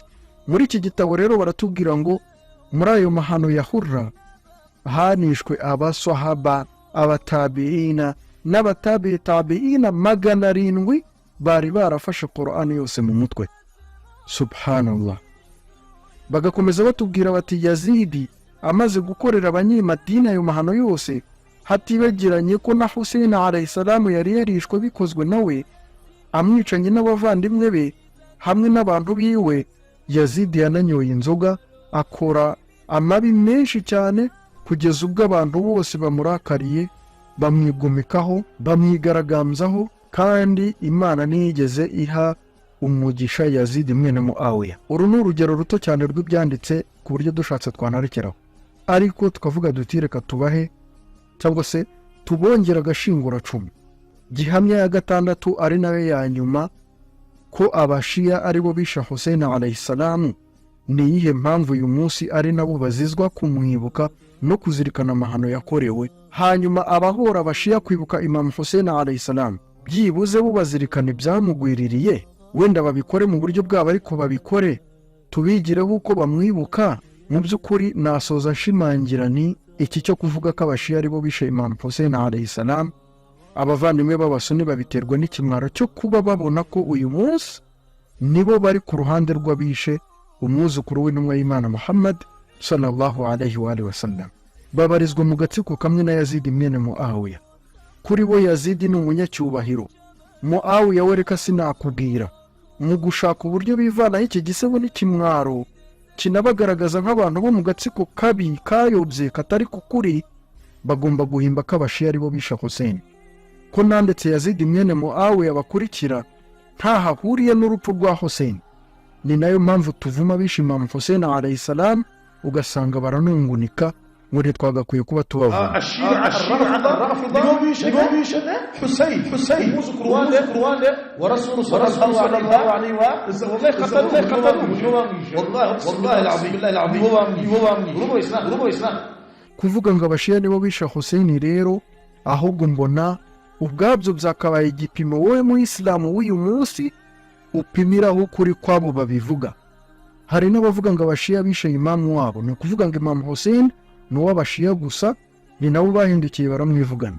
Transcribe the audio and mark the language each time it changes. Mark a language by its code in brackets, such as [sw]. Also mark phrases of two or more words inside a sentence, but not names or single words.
[rw] Muri iki gitabo rero baratubwira ngo muri ayo mahano ya Hurra hanishwe abasahaba, abatabiina n'abatabiina 700 bari barafashe Qur'an yose mu mutwe. Subhanallah. Bagakomeza batubwira bati Yazidi amaze gukorera abanyamadina ayo mahano yose, hatibagiranye ko na Hussein [ar] عليه السلام [rw] yari yarishwe bikozwe nawe, amwicanye n'abavandimwe be hamwe n'abantu biwe. Yazidi yananyoye inzoga, akora amabi menshi cyane, kugeza ubwo abantu bose bamurakariye, bamwigomekaho, bamwigaragambyaho, kandi Imana ntiyigeze iha umugisha Yazidi mwene Muawiya. Uru ni urugero ruto cyane rw'ibyanditse ku buryo dushatse twanarekeraho, ariko tukavuga duti reka tubahe cyangwa se tubongera agashingura cumu. Gihamya ya 6 ari nawe ya nyuma ko abashia ari bo bisha Hussein [ar] عليه السلام, [rw] ni iyihe mpamvu uyu munsi ari nabo bazizwa kumwibuka no kuzirikana amahano yakorewe. Hanyuma abahora abashia kwibuka Imam Hussein [ar] عليه السلام, [rw] byibuze bo bazirikana ibyamugwiririye, wenda babikore mu buryo bwabo, ariko babikore tubigireho uko bamwibuka. Mu by'ukuri nasoza nshimangira ni iki cyo kuvuga ko abashia ari bo bishe Imam Hussein [ar] عليه السلام, [rw] abavandimwe b'abasuni babiterwa n'ikimwaro cyo kuba babona ko uyu munsi nibo bari ku ruhande rw'abishe umwuzukuru w'intumwa y'Imana Muhammad [ar] صلى الله عليه وسلم. [rw] Babarizwa mu gatsiko kamwe na Yazidi mwene Muawiya. Kuri bo Yazidi ni umunyacyubahiro, Muawiya we reka sinakubwira. Mu gushaka uburyo bivanaho iki gisebo n'ikimwaro kinabagaragaza nk'abantu bo mu gatsiko kabi kayobye katari kukuri, bagomba guhimba ko abashia ari bo bisha Hussein. Ko nandetse Yazidi mwene Muawiya bakurikira ntaho ahuriye n'urupfu rwa Hussein. Ni nayo mpamvu tuvuma bisha Imam Hussein [ar] عليه السلام, [rw] ugasanga baranungunika ngo twagakwiye kuba tubavuga. Hussein muzukuru wa Rasul [ar] صلى الله عليه وسلم. [rw] Kuvuga ngo abashia nibo bisha Hussein rero, ahubwo mbona ubwabyo byakabaye igipimo wowe mu Islamu w'uyu munsi upimiraho kuri kwabo babivuga. Hari n'abavuga ngo abashia bishe imamu wabo, ni kuvuga ngo Imam Hussein ni uw'abashia gusa, ni nabo bahindukiye baramwivugana.